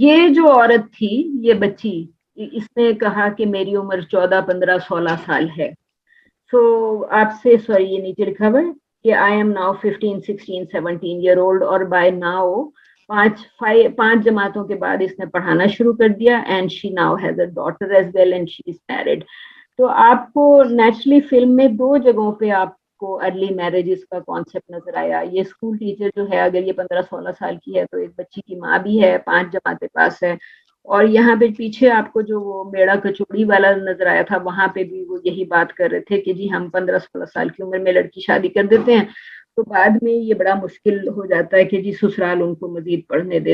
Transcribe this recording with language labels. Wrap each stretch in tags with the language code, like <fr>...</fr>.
<hi>ये जो औरत थी, ये बच्ची, इसने कहा कि मेरी उम्र 14 15 16 साल है. So आपसे सॉरी ये नीचे लिखा हुआ है कि</hi> <en>I am now 15 16 17 year old</en> <hi>और by now पांच जमातों के बाद इसने पढ़ाना शुरू कर दिया</hi> <en>and she now has a daughter as well and she is married.</en> <hi>तो आपको नेचुरली फिल्म में 2 जगहों पे आपको अर्ली मैरिजेस का कॉन्सेप्ट नजर आया. ये स्कूल टीचर जो है, अगर ये 15-16 साल की है तो एक बच्ची की माँ भी है, 5 जमातें पास है. और यहाँ पे पीछे आपको जो वो मेड़ा कचौड़ी वाला नजर आया था, वहां पे भी वो यही बात कर रहे थे कि जी हम 15-16 साल की उम्र में लड़की शादी कर देते हैं तो बाद में ये बड़ा मुश्किल हो जाता है कि जी ससुराल उनको मजीद पढ़ने दे.</hi>